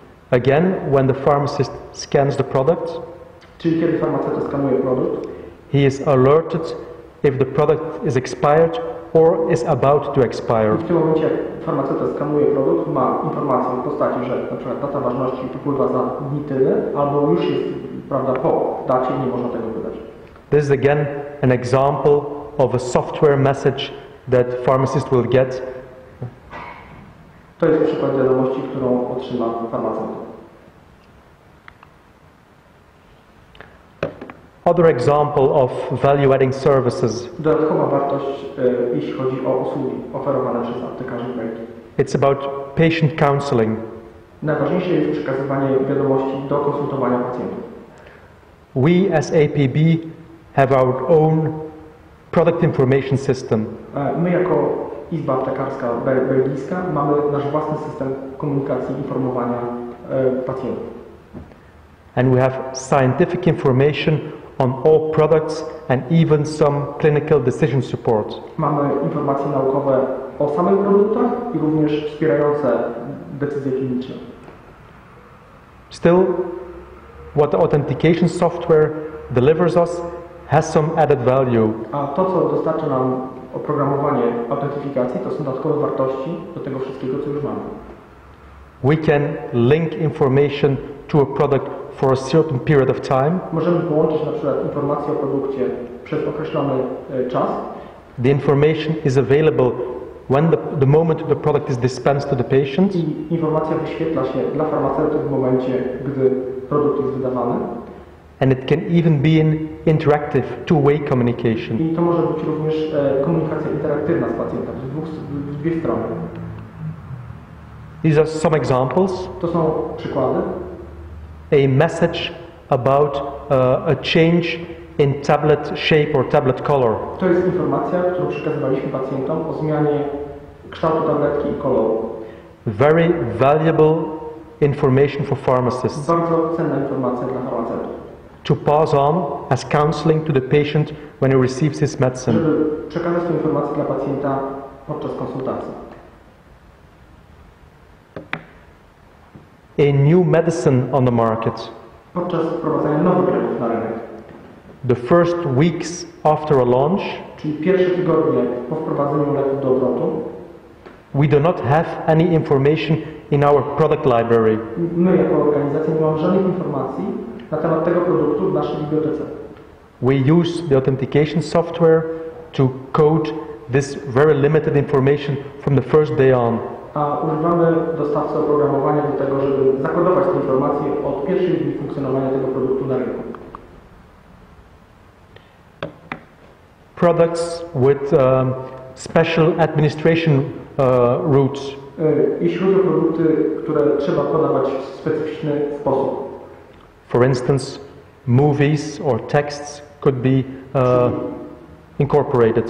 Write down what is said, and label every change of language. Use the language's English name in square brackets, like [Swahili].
[English] Again, when the pharmacist scans the product, [Polish] Czyli kiedy farmaceuta skanuje produkt, [English] he is alerted if the product is expired or is about to expire. [Polish] w tym momencie jak farmaceuta skanuje produkt, ma informację w postaci, że na przykład data ważności upływa za dni tyle, albo już jest, prawda, po dacie i nie można tego wydać. [English] This is again an example of a software message that pharmacist will get. [Polish] To jest przykład wiadomości, którą otrzyma farmaceuta. [English] Other example of value-adding services. [Polish] Dodatkowa wartość, jeśli chodzi o usługi oferowane przez aptekarzy w Belgii. [English] It's about patient counseling. [Polish] Najważniejsze jest przekazywanie wiadomości do konsultowania pacjentów. [English] We as APB have our own product information system. [Polish] My jako Izba Aptekarska Belgijska mamy nasz własny system komunikacji i informowania pacjentów. [English] And we have scientific information on all products and even some clinical decision support. [Polish] Mamy informacje naukowe o samych produktach i również wspierające decyzje kliniczne. [English] Still, what the authentication software delivers us has some added value. [Polish] A to, co dostarcza nam oprogramowanie autentyfikacji, to są dodatkowe wartości do tego wszystkiego, co już mamy. [English] We can link information to a product for a certain period of time. [Polish] Możemy połączyć na przykład informacje o produkcie przez określony czas. [English] The information is available when the moment the product is dispensed to the patient. [Polish] I informacja wyświetla się dla farmaceuty w momencie, gdy produkt jest wydawany. [English] And it can even be an interactive, two-way communication. [Polish] I to może być również komunikacja interaktywna z pacjentem, w dwie strony. [English] These are some examples. [Polish] To są przykłady. [English] A message about a change in tablet shape or tablet color. [Polish] To jest informacja, którą przekazywaliśmy pacjentom o zmianie kształtu tabletki i koloru. [English] Very valuable information for pharmacists [Polish] Bardzo cenna informacja dla farmaceutów. [English] to pass on as counseling to the patient when he receives his medicine. [Polish] Żeby przekazać tę informację dla pacjenta podczas konsultacji. [English] A new medicine on the market. [Polish] Podczas wprowadzania nowych leków na rynek. [English] The first weeks after a launch, [Polish] Czyli pierwsze tygodnie po wprowadzeniu leków do obrotu, [English] we do not have any information in our product library. [Polish] my jako organizacja nie mamy żadnych informacji na temat tego produktu w naszej bibliotece. [English] We use the authentication software to code this very limited information from the first day on. [Polish] A używamy dostawcy oprogramowania do tego, żeby zakodować te informacje od od pierwszych dni funkcjonowania tego produktu na rynku. [English] Products with special administration routes. [Polish] Jeśli chodzi o produkty, które trzeba podawać w specyficzny sposób. [English] For instance, movies or texts could be incorporated.